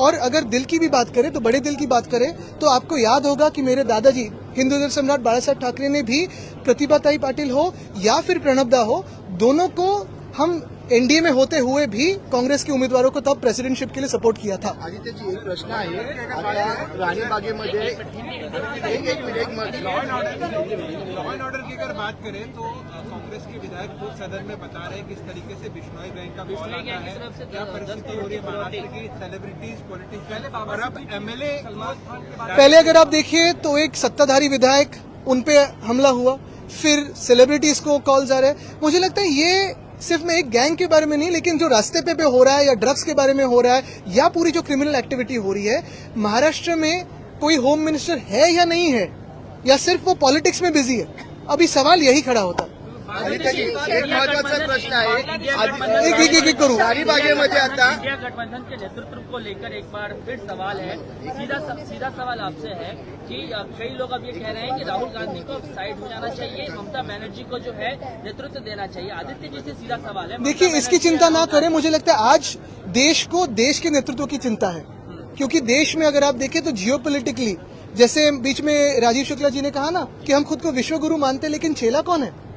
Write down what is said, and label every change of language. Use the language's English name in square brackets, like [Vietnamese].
[Hindi] और अगर दिल की भी बात करें तो बड़े दिल की बात करें तो आपको याद होगा कि मेरे दादाजी हिंदू दिल सम्राट बाला साहब ठाकरे ने भी प्रतिभाताई पाटिल हो या फिर प्रणब दा हो, दोनों को हम एनडीए में होते हुए भी कांग्रेस के उम्मीदवारों को तब प्रेसिडेंटशिप के लिए सपोर्ट किया था. [Marathi] आदित्यजी, एक प्रश्न आहे. आता राणीबागेमध्ये एक मिनिट [Hindi] लॉ एंड ऑर्डर की अगर बात करें तो कांग्रेस के विधायक खुद सदन में बता रहे हैं किस तरीके से बिश्नोई बैंक का कॉल आता है, क्या परिस्थिति हो रही है महाराष्ट्र की सेलिब्रिटीज पॉलिटिशियन और अब एमएलए. पहले अगर आप देखिए तो एक सत्ताधारी विधायक, उन पे हमला हुआ, फिर सेलिब्रिटीज को कॉल्स आ रहे हैं. मुझे लगता है ये सिर्फ मैं एक गैंग के बारे में नहीं, लेकिन जो रास्ते पे हो रहा है या ड्रग्स के बारे में हो रहा है या पूरी जो क्रिमिनल एक्टिविटी हो रही है, महाराष्ट्र में कोई होम मिनिस्टर है या नहीं है या सिर्फ वो पॉलिटिक्स में बिजी है, अभी सवाल यही खड़ा होता है. [Marathi] आदित्यजी, एक महत्वाचा प्रश्न आहे. एक करू. राणीबागेमध्ये आता [Hindi] इंडिया गठबंधन के नेतृत्व को लेकर एक बार फिर सवाल है. सीधा सवाल आपसे है कि कई लोग अब ये कह रहे हैं कि राहुल गांधी को साइड हो जाना चाहिए, ममता बनर्जी को जो है नेतृत्व देना चाहिए. आदित्य जी से सीधा सवाल है. देखिए, इसकी चिंता ना करें. मुझे लगता है आज देश को देश के नेतृत्व की चिंता है, क्योंकि देश में अगर आप देखें तो जियोपॉलिटिकली, जैसे बीच में राजीव शुक्ला जी ने कहा ना कि हम खुद को विश्वगुरु मानते, लेकिन चेला कौन है.